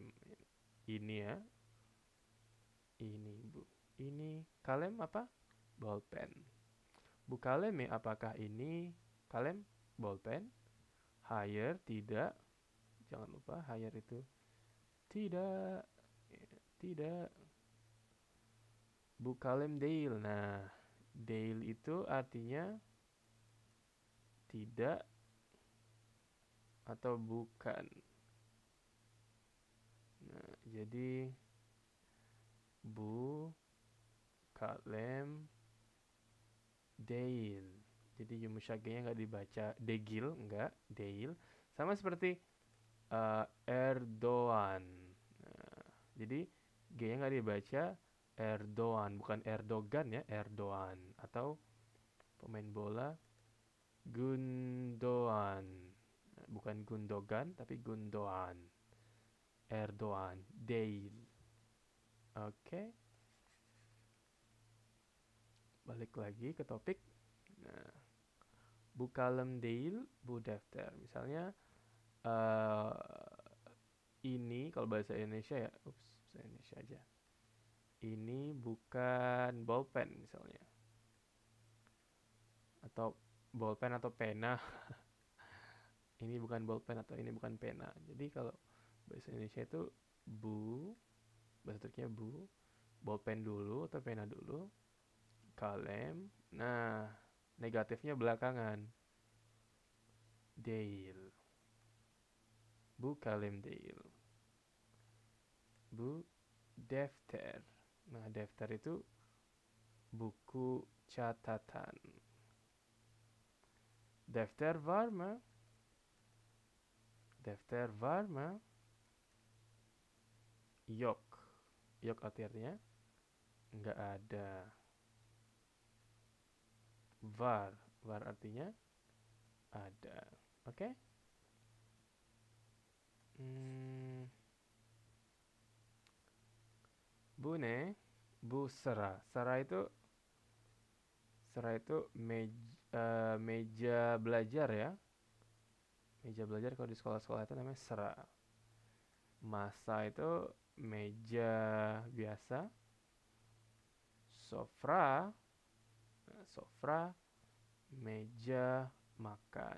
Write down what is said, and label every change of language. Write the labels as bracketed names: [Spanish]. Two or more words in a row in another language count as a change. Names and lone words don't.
[Indonesian] Ini ya. Ini bu. Ini kalem apa? Bolpen. [Turkish] Bu kalem [Indonesian] ya, apakah ini kalem? Bolpen? Hire tidak. Jangan lupa hire itu tidak. Tidak. [Turkish] Bu kalem değil. [Indonesian] Nah, değil itu artinya tidak atau bukan. Nah, jadi [Turkish] bu kalem değil. [Indonesian] Jadi Yumuşage'nya nggak dibaca Degil, nggak, Deil. Sama seperti Erdogan. Nah, jadi G-nya nggak dibaca Erdogan, bukan Erdogan ya, Erdogan. Atau pemain bola Gundogan. Nah, bukan Gundogan, tapi Gundogan. Erdogan, Deil. Oke, balik lagi ke topik. Nah, [Turkish] bu kalem değil, bu defter. [Indonesian] Misalnya eh ini kalau bahasa Indonesia ya, bahasa Indonesia aja. Ini bukan bolpen misalnya, atau bolpen atau pena. Ini bukan bolpen atau ini bukan pena. Jadi kalau bahasa Indonesia itu bu, bahasa Turkinya bu, bolpen dulu atau pena dulu, kalem. Nah, negatifnya belakangan. [Turkish] Değil. Bu kalem değil. Bu defter. [Indonesian] Nah, defter itu buku catatan. [Turkish] Defter var mı? Defter var mı? [Indonesian] Yok. Yok artinya nggak ada. Var. Var artinya ada. Oke? Okay? [Turkish] Bu ne? Bu sera. [Indonesian] Sera itu meja belajar ya. Meja belajar kalau di sekolah-sekolah itu namanya sera. Masa itu meja biasa. Sofra. Nah, sofra meja makan.